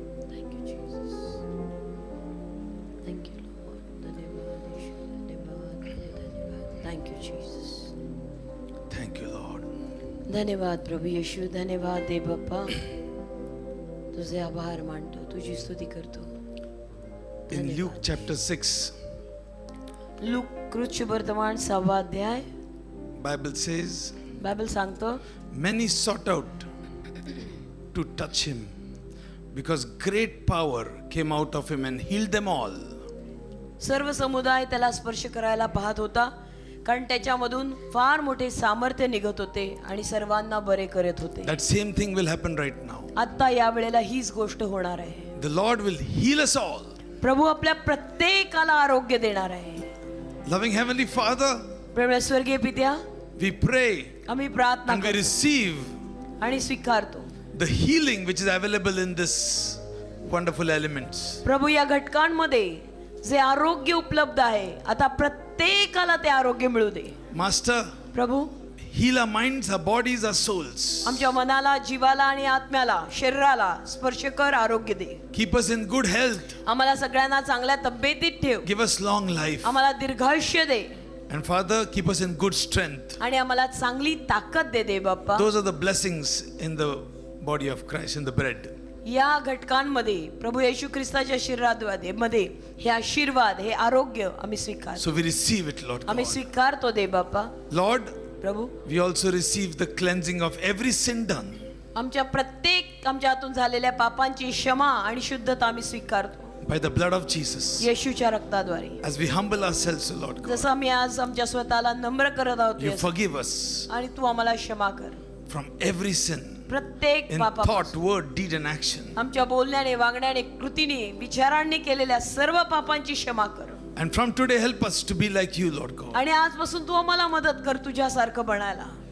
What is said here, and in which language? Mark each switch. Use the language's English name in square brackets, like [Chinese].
[English] Thank you, Jesus. Thank you, Lord. [Marathi] धन्यवाद येशू, धन्यवाद, धन्यवाद. [English] Thank you, Jesus. Thank you, Lord. [Marathi] धन्यवाद प्रभू येशू, धन्यवाद देव बाप्पा. तुझे आभार मानतो, तुझी स्तुती करतो. [English] In Luke chapter 6, [Marathi] लूक कृत्य वर्तमान 6वा अध्याय. [English] Bible says, [Marathi] बायबल सांगतो [English] many sought out to touch him because great power came out of him and healed them all. [Marathi] सर्व समुदाय त्याला स्पर्श करायला पाहत होता, कारण त्याच्यामधून फार मोठे सामर्थ्य निघत होते आणि सर्वांना बरे करत होते. [English] That same thing will happen right now. [Marathi] आता या वेळेला हीच गोष्ट होणार आहे. [English] The Lord will heal us all. [Marathi] प्रभू आपल्या प्रत्येकाला आरोग्य देणार आहे. [English] Loving Heavenly Father, [Marathi] प्रेमळ स्वर्गीय पित्या, [English] we pray [Marathi] आम्ही प्रार्थना [English] and we [Marathi] करतो [English] receive [Marathi] आणि स्वीकारतो. [English] the healing which is available in this wonderful elements. [Marathi] प्रभू या घटकांमध्ये जे आरोग्य उपलब्ध आहे, आता प्रत्येकाला ते आरोग्य मिळू दे. [English] Master, [Marathi] Prabhu [English] heal our minds, our bodies, our souls. [Marathi] आमच्या मनाला, जीवाला आणि आत्म्याला, शरीराला स्पर्श कर, आरोग्य दे. [English] Keep us in good health. [Marathi] आम्हाला सगळ्यांना चांगल्या तब्येतीत ठेव. [English] Give us long life. [Marathi] आम्हाला दीर्घायुष्य दे [English] And Father, keep us in good strength. [Marathi] आणि आम्हाला चांगली ताकद दे दे बाप्पा. [English] Those are the blessings in the body of Christ, in the bread. [Marathi] या घटकांमध्ये प्रभू येशू ख्रिस्ताच्या शरीरामध्ये हे आशीर्वाद, हे आरोग्य आम्ही स्वीकार, [English] So we receive it, Lord [Marathi] आम्ही [English] God. [Marathi] स्वीकारतो दे बाप्पा. [English] Lord, [Marathi] Prabhu [English] we also receive the cleansing of every sin done. [Marathi] आमच्या प्रत्येक आमच्या हातून झालेल्या पापांची क्षमा आणि शुद्धता आम्ही स्वीकारतो [English] By the blood of Jesus. [Marathi] येशूच्या रक्ताद्वारे. [English] As we humble ourselves, O Lord God. [Marathi] जसं आम्ही आज आमच्या स्वतःला नम्र करत आहोत [English] You yes, forgive us [Marathi] आणि तू आम्हाला क्षमा कर [English] from every sin. [Marathi] प्रत्येक [English] In [Marathi] papa, [English] thought, word, deed and action. [Marathi] आमच्या बोलण्याने, वागण्याने, कृतीने, विचारांनी केलेल्या सर्व पापांची क्षमा कर. [English] And from today, help us to be like you, Lord God. [Marathi] आणि आजपासून तू आम्हाला मदत कर तुझ्यासारखं बनायला,